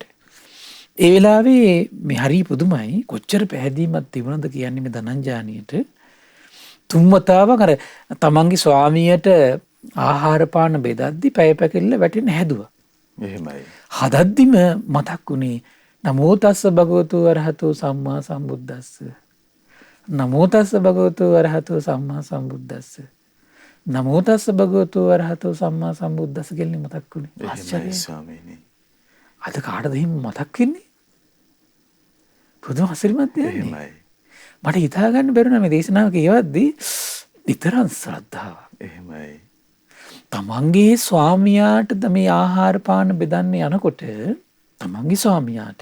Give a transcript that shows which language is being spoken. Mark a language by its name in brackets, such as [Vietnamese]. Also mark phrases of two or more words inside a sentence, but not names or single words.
[Sinhala] ඒ වෙලාවේ මේ හරි පුදුමයි කොච්චර පැහැදීමක් තිබුණද කියන්නේ මේ ධනංජානියට. තුන්වතාවක් අර තමන්ගේ ස්වාමියට ආහාර පාන බෙදද්දි පැය පැකිල්ල වැටෙන්න හැදුවා. එහෙමයි. හදද්දිම මතක් වුණේ [Pali] නමෝ තස්ස භගවතු අරහතෝ සම්මා සම්බුද්දස්ස. නමෝ තස්ස භගවතු අරහතෝ සම්මා සම්බුද්දස්ස. නමෝ තස්ස භගවතු අරහතෝ සම්මා සම්බුද්දස්ස [Sinhala] කියලා මතක් වුණේ. ආශ්චර්යයි ස්වාමීනි. අද කාටද එහෙම මතක් වෙන්නේ? පුදුම අසිරිමත් දෙයක් නේ. එහෙමයි. මට හිතා ගන්න බැරුණා මේ දේශනාව කියවද්දී විතරක් ශ්‍රද්ධාවක්. එහෙමයි. තමන්ගේ ස්වාමියාට මේ ආහාර පාන බෙදන්න යනකොට තමන්ගේ ස්වාමියාට